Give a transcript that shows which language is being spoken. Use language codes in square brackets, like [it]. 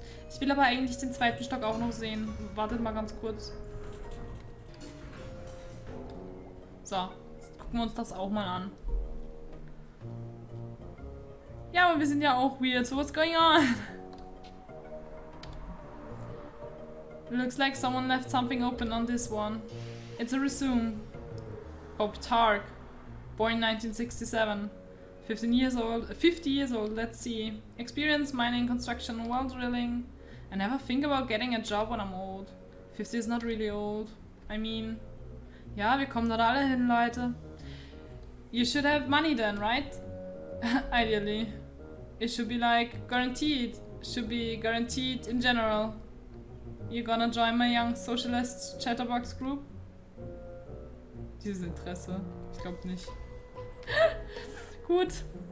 [de] Ich will aber eigentlich den zweiten Stock auch noch sehen. Wartet mal ganz kurz. So, jetzt gucken wir uns das auch mal an. Ja, aber wir sind ja auch weird. [en] So, what's going on? Looks like someone left something open on this one. It's a resume. Hope Tark. Born 1967. 50 years old, let's see. Experience mining, construction, well drilling. I never think about getting a job when I'm old. 50 is not really old. I mean... [de] Ja, wir kommen dort alle hin, Leute. [en] You should have money then, right? Ideally. It should be like guaranteed. Should be guaranteed in general. You gonna join my young socialist chatterbox group? [de] Dieses Interesse. Ich glaube nicht. Gut.